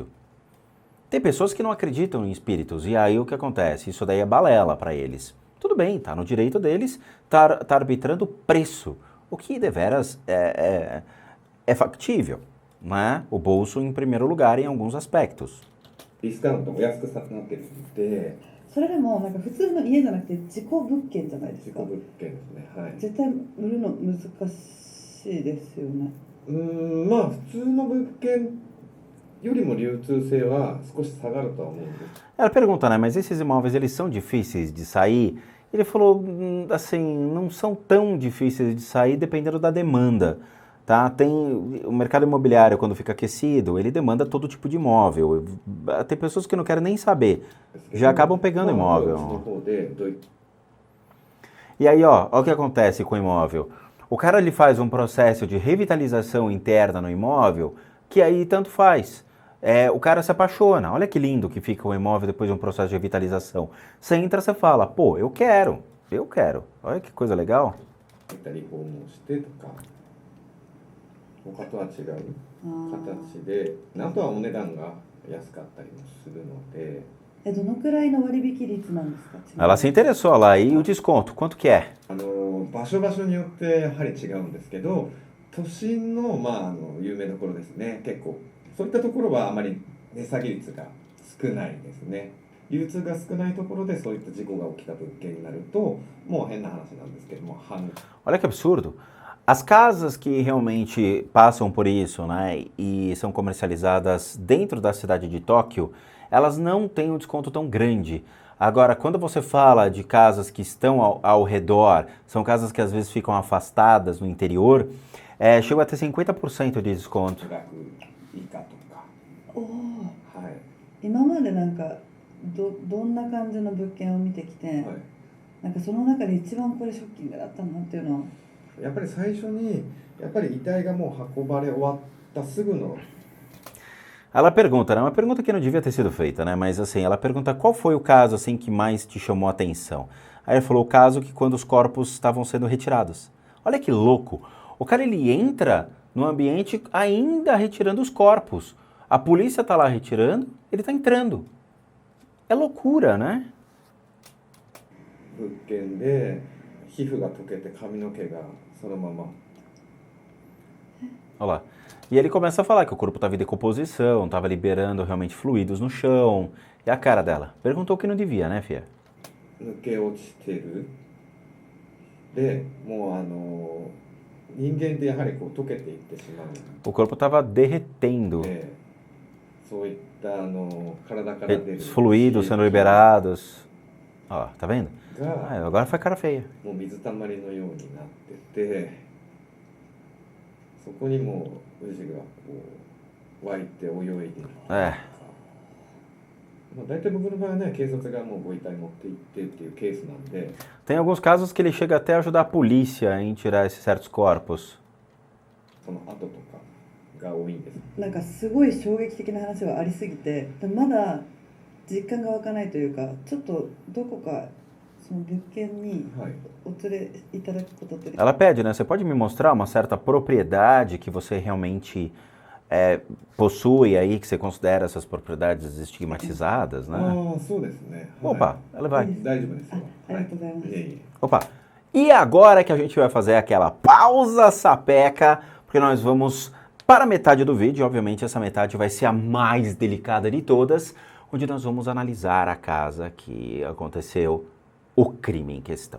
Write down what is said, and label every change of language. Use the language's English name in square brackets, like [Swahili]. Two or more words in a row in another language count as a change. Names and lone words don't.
[Portuguese] Tem pessoas que não acreditam em espíritos. E aí, o que acontece? Isso daí é balela para eles. Tudo bem, tá no direito deles, tá arbitrando o preço o que deveras é factível, né? O bolso em primeiro lugar em alguns aspectos. [Japanese] ディスカウントも安くなってるんで、それでもなんか普通の家じゃなくて自己物件じゃないですか。自己物件ですね。はい。絶対売るの難しいですよね。まあ普通の物件よりも流通性は少し下がるとは思うんです。 [Portuguese] Ela pergunta, né, mas esses imóveis, eles são difíceis de sair? Ele falou, assim, não são tão difíceis de sair dependendo da demanda, tá? Tem o mercado imobiliário, quando fica aquecido, ele demanda todo tipo de imóvel. Tem pessoas que não querem nem saber, já acabam pegando imóvel. E aí, ó o que acontece com o imóvel. O cara, ele faz um processo de revitalização interna no imóvel, que aí tanto faz. O cara se apaixona, olha que lindo que fica o imóvel depois de um processo de revitalização. Você entra, você fala, pô, eu quero, olha que coisa legal. [Japanese] リフォームをしてとか、他とは違う形で、あとはお値段が安かったりもするので。どのくらいの割引率なんですか? [Portuguese] Ela se interessou lá, e o desconto, quanto que é? [Japanese] 場所によってやはり違うんですけど、都心の有名どころですね。結構そういったところはあまり値下げ率が少ないですね。流通が少ないところでそういった事故が起きた物件になると、もう変な話なんですけども、 [Portuguese] Olha que absurdo. As casas que realmente passam por isso, né, e são comercializadas dentro da cidade de Tóquio, elas não têm um desconto tão grande. Agora, quando você fala de casas que estão ao redor, são casas que às vezes ficam afastadas no interior, chega a ter 50% de desconto. [Japanese] 今までなんかどんな感じの物件を見てきて、なんかその中で一番これショッキングだったなっていうのは、やっぱり最初にやっぱり遺体がもう運ばれ終わったすぐの。 [Portuguese] Ela pergunta, né? Uma pergunta que não devia ter sido feita, né? Mas assim, ela pergunta qual foi o caso assim que mais te chamou a atenção. Aí ele falou o caso que quando os corpos estavam sendo retirados. Olha que louco! O cara, ele entra no ambiente ainda retirando os corpos. A polícia tá lá retirando, ele tá entrando. É loucura, né? [Japanese] 物件で皮膚が溶けて髪の毛がそのまま。 [Portuguese] Olha lá. E ele começa a falar que o corpo estava em decomposição, estava liberando realmente fluidos no chão. E a cara dela? Perguntou o que não devia, né, filha? [Japanese] 抜け落ちてる。で、もう人間ってやはりこう溶けていってしまう。 [Portuguese] O corpo estava derretendo. [Japanese] そういった体から出る [Portuguese] Os fluidos sendo liberados. Ó, tá vendo? Agora foi cara feia. [Japanese] もう水たまりのようになってて、そこにもうウジがこう湧いて泳いでる。大体僕の場合はね、警察がもうご遺体持って行ってっていうケースなんで。 [Portuguese] Tem alguns casos que ele chega até a ajudar a polícia em tirar esses certos corpos. [Japanese] その後とかが多いんです。なんかすごい衝撃的な話はありすぎて、まだ実感が湧かないというか、ちょっとどこかその物件にお連れいただくことって。 [Portuguese] Ela pede, né? Você pode me mostrar uma certa propriedade que você realmente possui aí, que você considera essas propriedades estigmatizadas, né? Opa, ela vai. Opa. E agora que a gente vai fazer aquela pausa sapeca, porque nós vamos para a metade do vídeo, obviamente essa metade vai ser a mais delicada de todas, onde nós vamos analisar a casa que aconteceu o crime em questão.